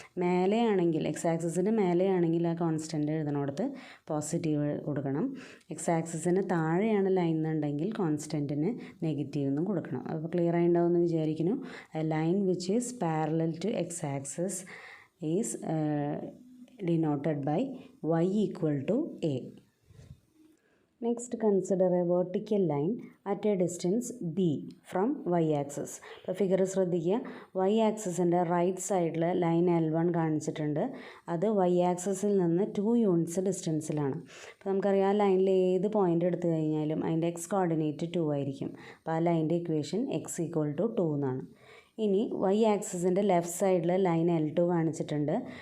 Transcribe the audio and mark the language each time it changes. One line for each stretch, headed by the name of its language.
Malayalam: മേലെയാണെങ്കിൽ x-ആക്സിസിന് മേലെയാണെങ്കിൽ ആ constant എഴുതണോടത്ത് positive കൊടുക്കണം. x-ആക്സിസിന് താഴെയാണ് ലൈൻ എന്നുണ്ടെങ്കിൽ കോൺസ്റ്റൻറ്റിന് നെഗറ്റീവ് എന്നും കൊടുക്കണം. അപ്പോൾ ക്ലിയർ ആയിട്ടുണ്ടാവുമെന്ന് വിചാരിക്കുന്നു.
English: Line which is parallel to x-axis is denoted by y equal to a. Next consider a vertical line at a distance b from y-axis.
Malayalam: ഇപ്പോൾ figure ശ്രദ്ധിക്കുക. y-ആക്സിസിൻ്റെ റൈറ്റ് സൈഡിൽ ലൈൻ L1 കാണിച്ചിട്ടുണ്ട്. അത് y-ആക്സിസിൽ നിന്ന് 2 യൂണിറ്റ്സ് ഡിസ്റ്റൻസിലാണ്. അപ്പോൾ നമുക്കറിയാം ആ ലൈനിൽ ഏത് പോയിൻ്റ് എടുത്തു കഴിഞ്ഞാലും അതിൻ്റെ x കോർഡിനേറ്റ് 2 ആയിരിക്കും. അപ്പോൾ ആ ലൈൻ്റെ ഇക്വേഷൻ x ഈക്വൽ ടു 2 എന്നാണ്. ഇനി y-ആക്സിസിൻ്റെ ലെഫ്റ്റ് സൈഡിൽ ലൈൻ L2 കാണിച്ചിട്ടുണ്ട്.